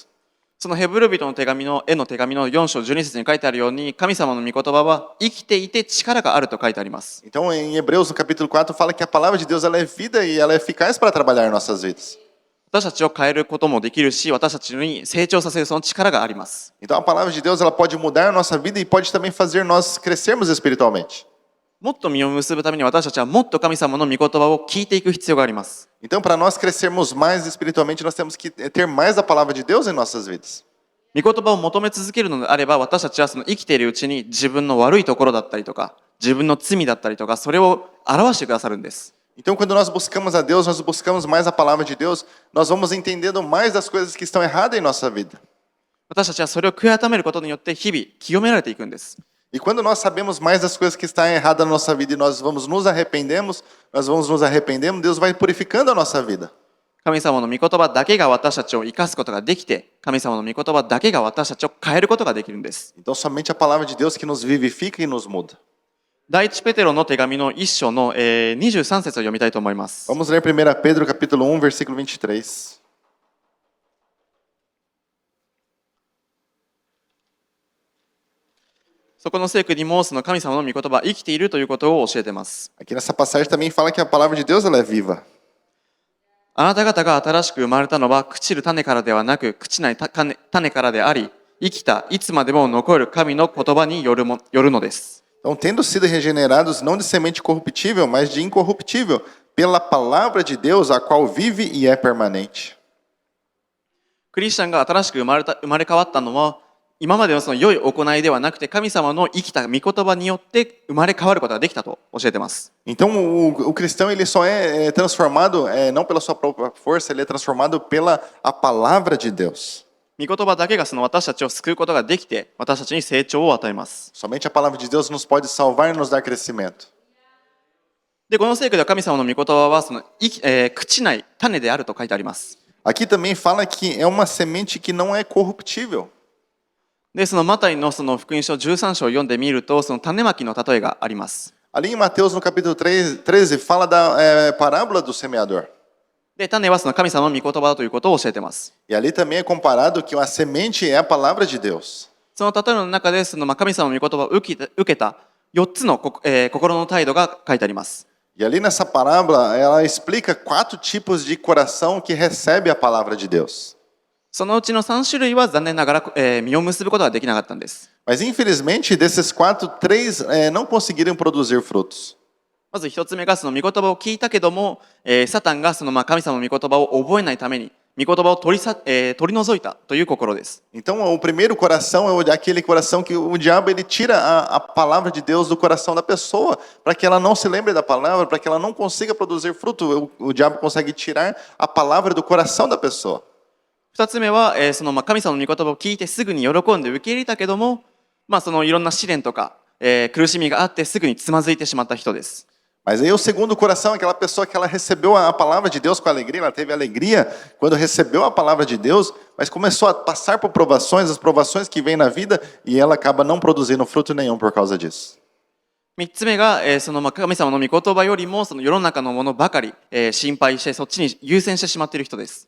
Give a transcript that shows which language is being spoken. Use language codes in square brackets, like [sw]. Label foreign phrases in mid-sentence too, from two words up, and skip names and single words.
[ja] そのヘブル人の手紙の4章12節に書いてあるように、神様の御言葉は生きていて力があると書いてあります。 [pt] Então, em Hebreus, no capítulo 4, fala que a palavra de Deus ela é vida e ela é eficaz para trabalhar em nossas vidas. [ja] 私たちを変えることもできるし、私たちに成長させるその力があります。 [pt] Então, a palavra de Deus ela pode mudar a nossa vida e pode também fazer nós crescermos espiritualmente. [ja] もっと実を結ぶために私たちはもっと神様の御言葉を聞いていく必要があります。 [pt] Então, para nós crescermos mais espiritualmente, nós temos que ter mais a palavra de Deus em nossas vidas. [ja] 御言葉を求め続けるのであれば、私たちは生きているうちに自分の悪いところだったりとか、自分の罪だったりとか、それを表してくださるんです。 [pt] Então, quando nós buscamos a Deus, nós buscamos mais a palavra de Deus, nós vamos entendendo mais das coisas que estão erradas em nossa vida. [ja] 私たちはそれを悔い改めることによって日々清められていくんです。 [pt] E quando nós sabemos mais das coisas que estão erradas na nossa vida e nós vamos nos arrependemos, nós vamos nos arrependendo, Deus vai purificando a nossa vida. [ja] 神様の御言葉だけが私たちを生かすことができて、神様の御言葉だけが私たちを変えることができるんです。 [pt] Então somente a palavra de Deus que nos vivifica e nos muda. [ja] 第一ペテロの手紙の1章の23節を読みたいと思います。 [pt] Vamos ler 1 Pedro capítulo 1, versículo 23. [ja] そこの聖句にもその神様の御言葉は生きているということを教えています。 [pt] Aqui nessa passagem também fala que a palavra de Deus ela é viva. [ja] あなた方が新しく生まれたのは朽ちる種からではなく朽ちない種からであり、生きたいつまでも残る神の言葉によるのです。 [pt] Então, tendo sido regenerados não de semente corruptível, mas de incorruptível, pela palavra de Deus, a qual vive e é permanente. [ja] クリスチャンが新しく生まれ変わったのは、今までのその良い行いではなくて、神様の生きた御言葉によって生まれ変わることができたと教えています。 [pt] Então, o cristão ele só é transformado, não pela sua própria força, ele é transformado pela a palavra de Deus. [ja] 御言葉だけがその私たちを救うことができて、私たちに成長を与えます。 [pt] Somente a palavra de Deus nos pode salvar e nos dar crescimento. [ja] で、この聖句では神様の御言葉はその朽ちない種であると書いてあります。 [pt] Aqui também fala que é uma semente que não é corruptível. [ja] で、そのマタイのその福音書13章を読んでみると、その種まきの例えがあります。 [pt] Ali em Mateus, no capítulo 13, fala da parábola do semeador. [ja] で、種はその神様の御言葉だということを教えています。 [pt] E ali também é comparado que a semente é a palavra de Deus. [ja] その例えの中で、その神様の御言葉を受けた4つの心の態度が書いてあります。 [pt] E ali nessa parábola, ela explica 4 tipos de coração que recebe a palavra de Deus. [ja] そのうちの3種類は残念ながら、実を結ぶことができなかったんです。 [pt] Mas infelizmente, desses 4, 3 não conseguiram produzir frutos. [ja] まず1つ目がその御言葉を聞いたけども、サタンがその神様の御言葉を覚えないために、御言葉を取り除いたという心です。 [pt] Então, o primeiro coração é aquele coração que o diabo ele tira a palavra de Deus do coração da pessoa, para que ela não se lembre da palavra, para que ela não consiga produzir fruto. O diabo consegue tirar a palavra do coração da pessoa. [ja] 2 つ目は、その神様の御言葉を聞いてすぐに喜んで受け入れたけども、そのいろんな試練とか、苦しみがあってすぐにつまずいてしまった人です。 [pt] Mas aí o segundo coração é aquela pessoa que ela recebeu a palavra de Deus com alegria, ela teve alegria quando recebeu a palavra de Deus, mas começou a passar por provações, as provações que vêm na vida, e ela acaba não produzindo fruto nenhum por causa disso. [ja] 3 つ目が、その神様の御言葉よりもその世の中のものばかり、心配してそっちに優先してしまっている人です。